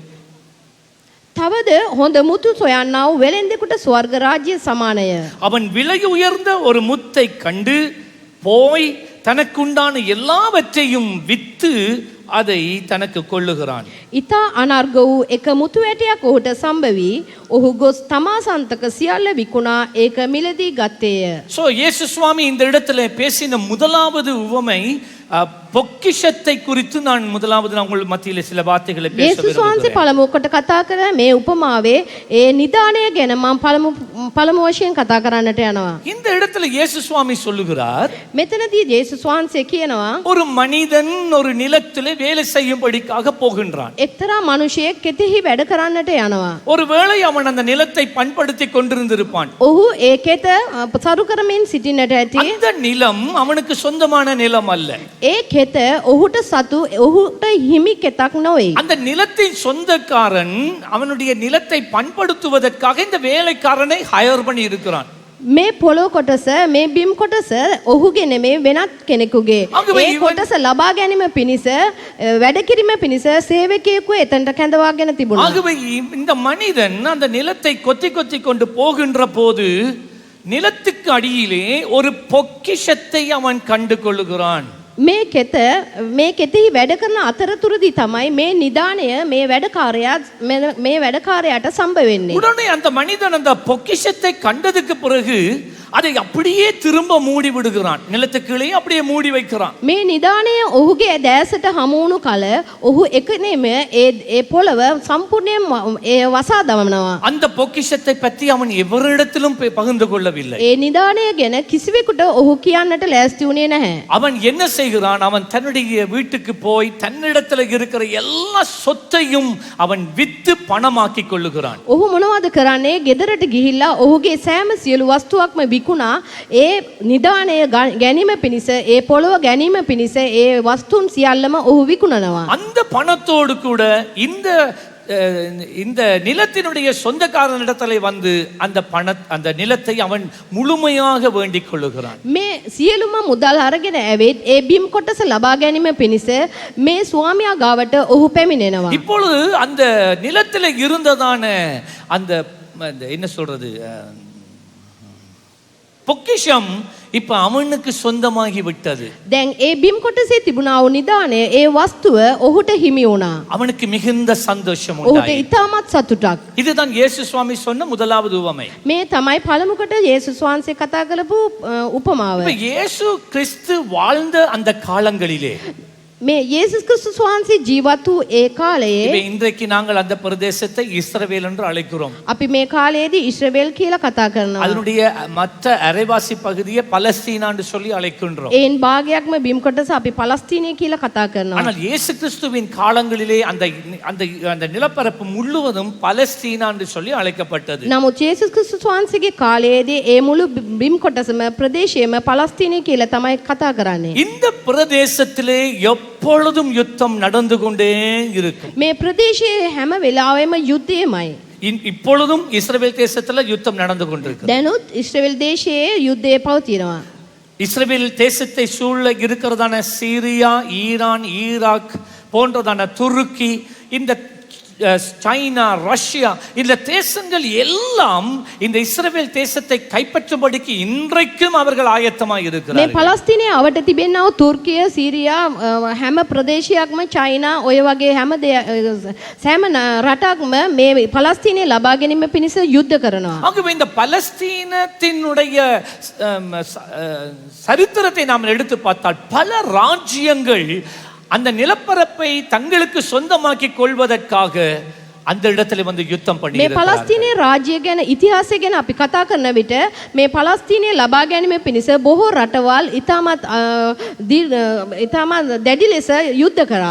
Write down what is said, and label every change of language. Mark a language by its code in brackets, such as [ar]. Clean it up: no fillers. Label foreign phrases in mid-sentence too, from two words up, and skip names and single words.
[si] තවද හොඳ මුතු සොයන්නා වූ වෙලෙන්දෙකුට ස්වර්ග රාජ්‍ය සමානය. [ta] அவன் விலை உயர்ந்த ஒரு முத்தை கண்டு போய் தனக்குண்டான எல்லாவற்றையும் வித்து அதை தனக்கு கொள்ளுகிறான். [si] ඉතා අනර්ග වූ එක මුතු ඇටයක් ඔහුට සම්බවි. ඔහු ගොස් තමා සන්තක සියල්ල විකුණා ඒක මිලදී ගත්තේය. [ta] சோ இயேசு சுவாமி இந்த இடத்துல பேசின முதலாவது உவமை பொக்கிஷத்தை குறித்து நான் உங்கள் மத்தியில சில வார்த்தைகளை பேச [si] යේසුස් වහන්සේ [ta] விரும்புகிறேன். [si] පළමුව කොට කතා කර මේ උපමාවේ ඒ නිදානය ගැන මම පළමු වශයෙන් කතා කරන්නට යනවා. [ta] இந்த இடத்துல இயேசு சுவாமி சொல்லுகிறார், [si] මෙතනදී යේසුස් වහන්සේ කියනවා [ta] ஒரு மனிதன் ஒரு நிலத்திலே வேலை செய்யும்படிக்காக போகின்றான். [si] එක්තරා මිනිසෙක් කෙතෙහි වැඩ කරන්නට යනවා. [ta] ஒருவேளை அவன் அந்த நிலத்தை பண்படுத்தி கொண்டிருந்திருப்பான். [si] ඔහු ඒ කෙත සරු කරමින් සිටින්නට ඇති. [ta] அந்த நிலம் அவனுக்கு சொந்தமான நிலம் அல்ல. [si] ඒ කෙත ඔහුට සතු ඔහුට හිමි කෙතක් නොවේ. [ta] அந்த நிலத்தின் சொந்தக்காரன் அவனுடைய நிலத்தை பண்படுத்துவதற்காக இந்த வேலைக்காரனை ஹயர் பண்ணி இருக்கிறான். [si] මේ පොළොව කොටස මේ බිම් කොටස ඔහුගේ නෙමේ වෙනත් කෙනෙකුගේ. ඒ කොටස ලබා ගැනීම පිණිස වැඩ කිරීම පිණිස සේවකයෙකු එතනට කැඳවාගෙන තිබුණා. [ta] ஆகவே இந்த மனிதன் அந்த நிலத்தை கொத்தி கொத்தி கொண்டு போகின்ற போது நிலத்துக்கு அடியிலே ஒரு பொக்கிஷத்தை அவன் கண்டு கொள்ளுகிறான். [si] මේ කෙතෙහි වැඩ කරන අතරතුරදී තමයි මේ නිදාණය මේ වැඩකාරයාට සම්බ වෙන්නේ. [ta] உடனே அந்த மனிதன் அந்த பொக்கிஷத்தை கண்டதுக்கு பிறகு அதை அப்படியே திரும்ப மூடி விடுகிறான். நிலத்துக்குள்ளே அப்படியே மூடி வைக்கிறான். [si] මේ නිදාණය ඔහුගේ දැසට හමු වුණු කල ඔහු එකනේම ඒ පොළව සම්පූර්ණයෙන් වසා දමනවා. [ta] அந்த பொக்கிஷத்தை பற்றி அவன் எவரிடத்திலும் பகிர்ந்து கொள்ளவில்லை. [si] ඒ නිදාණය ගැන කිසිවෙකුට ඔහු කියන්නට ලෑස්ති වුණේ නැහැ. [ta] அவன் என்ன செய்கிறான்? அவன் தன்னுடைய வீட்டுக்கு போய் தன்னிடத்தில் இருக்கிற எல்லா சொத்தையும் அவன் வித்து பணமாக்கி கொள்ளுகிறான். [si] ඔහු මොනවද කරන්නේ? ගෙදරට ගිහිල්ලා ඔහුගේ සෑම සියලු වස්තුවක්ම විකුණා ඒ නිදාණය ගැනීම පිණිස ඒ පොළව ගැනීම පිණිස ඒ වස්තුන් සියල්ලම ඔහු විකුණනවා. [ta] அந்த பணத்தோடு கூட இந்த நிலத்தினுடைய சொந்தக்காரனிடத்திலே வந்து அந்த நிலத்தை அவன் முழுமையாக வேண்டிக் கொள்ளுகிறான். [si] මේ සියලුම මුදල් අරගෙන ඇවිත් ඒ බිම් කොටස ලබා ගැනීම පිණිස මේ ස්වාමියා ගාවට ඔහු පැමිණෙනවා. [ta] இப்பொழுது அந்த நிலத்திலே இருந்ததான அந்த என்ன சொல்றது பொக்கிஷம் இப்ப அவனுக்கு சொந்தமாகி விட்டது. [si] දැන් ඒ බිම් කොටසේ තිබුණා වූ නිදාණය ඒ වස්තුව ඔහුට හිමි වුණා. [ta] அவனுக்கு மிகுந்த சந்தோஷம் [si] ඔහුට [ta] உண்டாயிற்று. [si] ඉතාමත් සතුටක්. [ta] இதுதான் இயேசு சுவாமி சொன்ன முதலாவது உவமை. [si] මේ තමයි පළමුකට යේසුස් වහන්සේ කතා කරපු උපමාව. [ta] இப்ப இயேசு கிறிஸ்து வாழ்ந்த அந்த காலங்களிலே [si] මේ යේසුස් ක්‍රිස්තුස් වහන්සේ ජීවත් වූ ඒ කාලයේ [ta] இப்ப இன்றைக்கு நாங்கள் அந்த பிரதேசத்தை இஸ்ரவேல் என்று அழைக்கிறோம். [si] අපි මේ කාලයේදී ඉස්රායෙල් කියලා කතා කරනවා. [ta] அதனுடைய மற்ற அரைவாசி பகுதியை பலஸ்தீனா என்று சொல்லி அழைக்கின்றோம். [si] ඒන් භාගයක්ම බිම් කොටස අපි පලස්තීනය කියලා කතා කරනවා. [ta] ஆனால் இயேசு கிறிஸ்துவின் காலங்களிலே அந்த அந்த அந்த நிலப்பரப்பு முழுவதும் பலஸ்தீனா என்று சொல்லி அழைக்கப்பட்டது. [si] නමුත් යේසුස් ක්‍රිස්තුස් වහන්සේගේ කාලයේදී ඒ මුළු බිම් කොටසම ප්‍රදේශයේම පලස්තීනය කියලා තමයි කතා කරන්නේ. [ta] இந்த பிரதேசத்திலே எப்பொழுதும் யுத்தம் நடந்து கொண்டே இருக்கும். [si] මේ ප්‍රදේශයේ හැම වෙලාවෙම යුද්ධයමයි. [ta] இப்பொழுதும் இஸ்ரவேல் தேசத்துல யுத்தம் நடந்து கொண்டிருக்கு. [si] දැනුත් ඉස්රායෙල් දේශයේ යුද්ධය පවතිනවා. [ta] இஸ்ரவேல் தேசத்தை சூழ இருக்கிறதான சீரியா, ஈரான், ஈராக் போன்றதான துருக்கி, இந்த சைனா, ரஷ்யா, இந்த தேசங்கள் எல்லாம் இந்த இஸ்ரவேல் தேசத்தை கைப்பற்றும்படிக்கு இன்றைக்கும் அவர்கள் ஆயத்தமாக [si] මේ [ta] இருக்கிறார்கள். [si] පලස්තීනයේ අවට තිබෙනා තුර්කිය, සීරියා හැම ප්‍රදේශයක්ම චයිනා ඔය වගේ සෑම රටක්ම මේ පලස්තීනය ලබා ගැනීම පිණිස යුද්ධ කරනවා. [ta] ஆகவே இந்த பலஸ்தீனத்தினுடைய சரித்திரத்தை நாம் எடுத்து பார்த்தால் பல ராஜ்யங்கள் அந்த நிலப்பரப்பை தங்களுக்கு சொந்தமாக்கி கொள்வதற்காக அந்த இடத்துல வந்து யுத்தம் [si] මේ [ta] பண்ணியிருக்கிறார்கள். [si] පලස්තීනයේ රාජ්‍ය ගැන ඉතිහාසය ගැන අපි කතා කරන විට මේ පලස්තීනය ලබා ගැනීම පිණිස බොහෝ රටවල් ඉතාමත් දැඩි ලෙස යුද්ධ කරා.